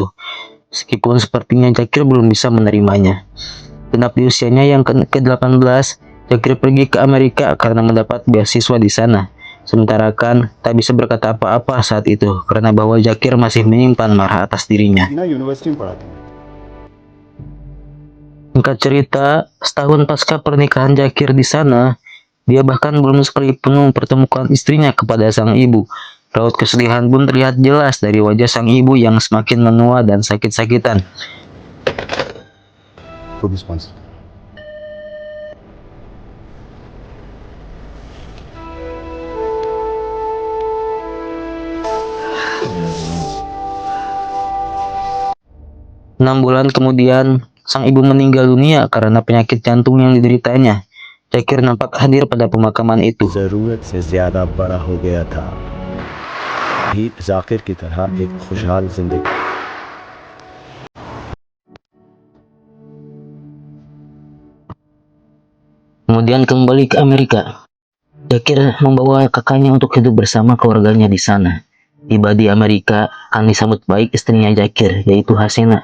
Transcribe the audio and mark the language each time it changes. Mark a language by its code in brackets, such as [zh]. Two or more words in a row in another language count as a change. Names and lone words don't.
[id] Meskipun sepertinya Zakir belum bisa menerimanya. Genap di usianya yang ke-18, Zakir pergi ke Amerika karena mendapat beasiswa di sana. Sementara Khan tak bisa berkata apa-apa saat itu karena bahwa Zakir masih menyimpan marah atas dirinya. [hi] यूनिवर्सिटी में पढ़ा था। [id] Singkat cerita, setahun pasca pernikahan Zakir di sana, dia bahkan belum sekalipun mempertemukan istrinya kepada sang ibu. Raut kesedihan pun terlihat jelas dari wajah sang ibu yang semakin menua dan sakit-sakitan. [en] Good response. [id] Enam bulan kemudian, sang ibu meninggal dunia karena penyakit jantung yang dideritanya. Zakir nampak hadir pada pemakaman itu. [hi] जरूरत से ज्यादा बड़ा हो गया था। ही जाकिर की तरह एक खुशहाल जिंदगी। [id] Kemudian kembali ke Amerika. Zakir membawa kakaknya untuk hidup bersama keluarganya di sana. Tiba di Amerika, Khan disambut baik istrinya Zakir, yaitu Hasena.